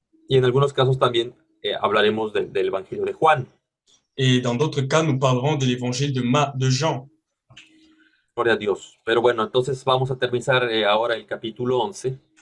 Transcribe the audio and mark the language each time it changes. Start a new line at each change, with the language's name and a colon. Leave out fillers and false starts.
Spanish: Y en algunos casos también hablaremos del Evangelio de Juan.
French: Et dans d'autres cas, nous parlerons de l'évangile de Jean.
Spanish: Gloria a Dios. Pero bueno, entonces vamos a terminar ahora el capítulo 11.